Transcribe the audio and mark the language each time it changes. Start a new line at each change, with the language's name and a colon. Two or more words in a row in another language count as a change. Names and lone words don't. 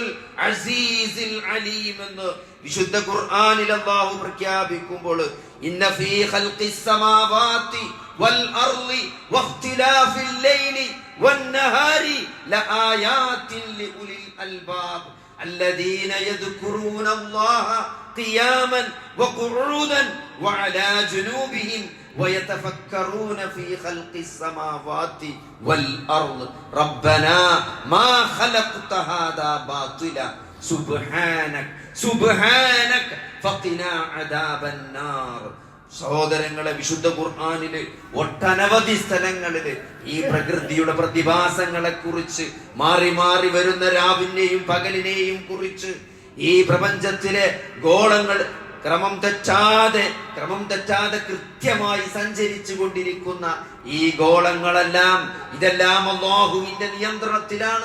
Arabic: العزيز العليم
Malayalam: എന്ന് വിശുദ്ധ ഖുർആനിൽ അല്ലാഹു പ്രഖ്യാപിക്കുമ്പോൾ
Arabic: إن في خلق السماوات والأرض واختلاف الليل والنهار لآيات لأولي الألباب الذين يذكرون الله قياما وقعودا وعلى جنوبهم ويتفكرون في خلق السماوات والأرض ربنا ما خلقت هذا باطلا سبحانك فقنا عذاب النار.
Malayalam: സഹോദരങ്ങളെ, വിശുദ്ധ ഖുർആനില് ഒട്ടനവധി സ്ഥലങ്ങളില് ഈ പ്രകൃതിയുടെ പ്രതിഭാസങ്ങളെ കുറിച്ച്, മാറി മാറി വരുന്ന രാവിനെയും പകലിനെയും കുറിച്ച്, ഈ പ്രപഞ്ചത്തിലെ ഗോളങ്ങൾ ക്രമം തെറ്റാതെ കൃത്യമായി സഞ്ചരിച്ചു കൊണ്ടിരിക്കുന്ന ഈ ഗോളങ്ങളെല്ലാം ഇതെല്ലാം അല്ലാഹുവിന്റെ നിയന്ത്രണത്തിലാണ്.